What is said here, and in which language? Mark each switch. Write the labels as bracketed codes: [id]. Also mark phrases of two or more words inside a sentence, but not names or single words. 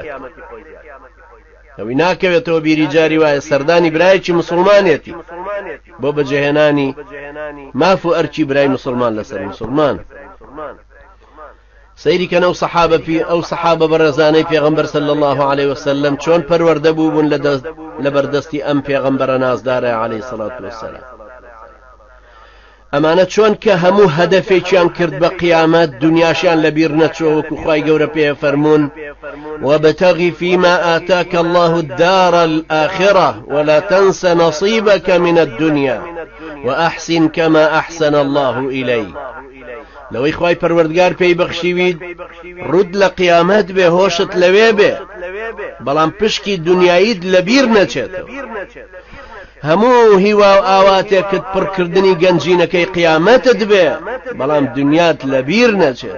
[ckb] ئەوەی ناکەوێتەوە بیری جاری وایە سەردانی برایەکی مسلمانێتی بۆ بەجێهێنانی ماف و ئەرکی برای مسلمان لەسەر مسلمان. سەیری کەنە ئەو سەحابە بەڕێزانەی پێغەمبەر [ar] صلی الله عليه وسلم [ckb] چۆن پەروەردە بوون لە بەردەستی ئەم پێغەمبەرە نازدارە [ar] عليه الصلاة والسلام. [ckb] ئەمانە چۆن کە هەموو هەدەفێکیان کرد بە قیامەت دنیاشیان لەبیر نەچووە وەکو خوای گەورە پێ فەرموون [ar] وابتغ فيما آتاك الله الدار الآخرة ولا تنس نصيبك من الدنيا وأحسن كما أحسن الله إليك. [ckb] لەوەی خوای پەروەردگار پێی بەخشیوید ڕوود لە قیامەت بێ هۆشت لەوێ بێ بەڵام پشکی دنیاییت لەبیر نەچێتەوە. هەموو هیوا و ئاواتێکت پڕکردنی گەنجینەکەی قیامەتت بێ بەڵام دنیات لەبیر نەچێت.